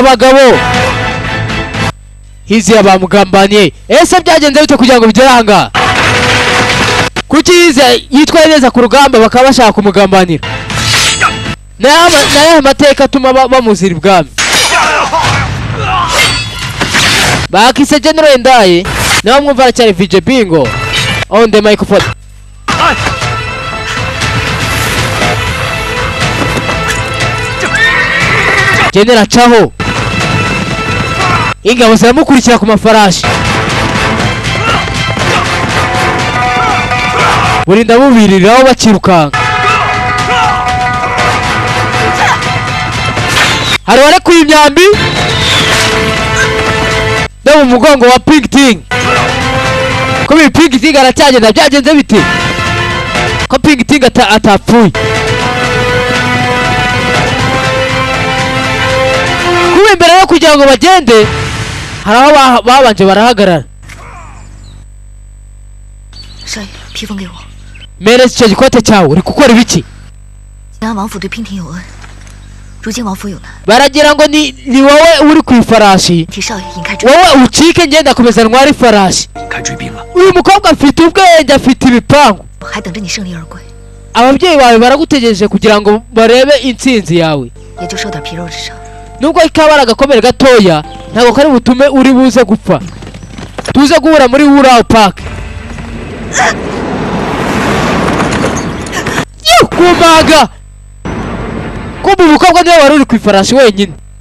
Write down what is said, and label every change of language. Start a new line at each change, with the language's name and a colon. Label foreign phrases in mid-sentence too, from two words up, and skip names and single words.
Kinyarwanda: abagabo hiziya bamugambaniye ese byagenze bite kugira ngo bigere ahangaha kuki hiziya yitwaye neza ku rugamba bakaba bashaka kumugambanira nayahe mateka atuma bamuzira ibwami bakise General Ndaye nawe mwumva aracyari VJ Bingo
English: on the microphone.
Kinyarwanda: General Chaho ingabo ziramukurikira ku mafarashi burinda bubiriraho bakirukanka hari warekuye imyambi no mu mugongo wa Pink Ting ko Pink Ting aracyagenda byagenze bite ko Pink Ting atapfuye kuba imbere yo kugira ngo bagende hari aho babanje barahagarara
Chinese: 少爷，披风给我。
Kinyarwanda: mereza icyo gikote cyawe uri gukora ibiki
Chinese: 靖安王府对娉婷有恩，如今王府有难，
Kinyarwanda: baragira ngo ni wowe uri ku ifarashi
Chinese: 替少爷引开追。
Kinyarwanda: wowe ucike ngenda komeza ntwara ifarashi
Chinese: 开追兵了。
Kinyarwanda: uyu mukobwa afite ubwenge afite ibipangu
Chinese: 还等着你胜利而归，
Kinyarwanda: ababyeyi bawe baragutegereje kugira ngo barebe intsinzi yawe
Chinese: 也就受点皮肉之伤。
Kinyarwanda: nubwo kaba ari agakomere gatoya ntabwo kari butume uri buze gupfa tuze guhura muri Wurao Park kumaga kumva umukobwa niwe wari uri ku ifarashi wenyine